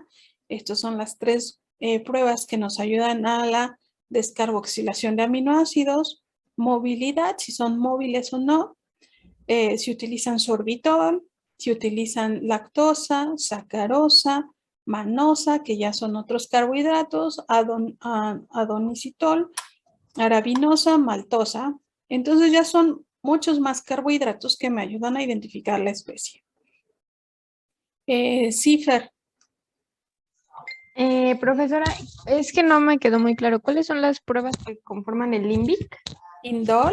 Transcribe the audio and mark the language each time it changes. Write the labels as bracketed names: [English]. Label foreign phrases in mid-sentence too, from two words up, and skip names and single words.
[Spanish] Estas son las 3 pruebas que nos ayudan a la descarboxilación de aminoácidos, movilidad, si son móviles o no, si utilizan sorbitol, si utilizan lactosa, sacarosa, manosa, que ya son otros carbohidratos, adonicitol, arabinosa, maltosa. Entonces ya son muchos más carbohidratos que me ayudan a identificar la especie. Fer. Profesora, es que no me quedó muy claro. ¿Cuáles son las pruebas que conforman el INVIC? Indol,